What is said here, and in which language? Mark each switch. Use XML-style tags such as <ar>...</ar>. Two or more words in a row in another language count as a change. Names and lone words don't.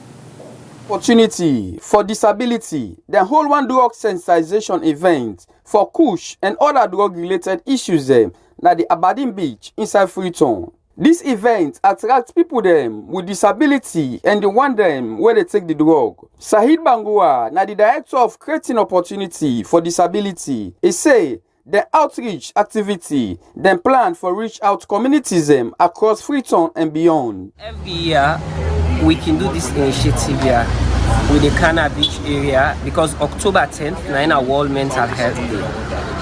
<kri>Opportunity for disability, the whole one drug sensitization event for Kush and other drug-related issues na the Aberdeen Beach inside Freetown. This event attracts people with disability and the one where they take the drug. Sahid Bangua, na the director of creating opportunity for disability, he say the outreach activity then plan for reach out communities across Freetown and beyond. Every year we can do this initiative here with the Kana Beach area because October 10th na World Mental Health Day.</kri>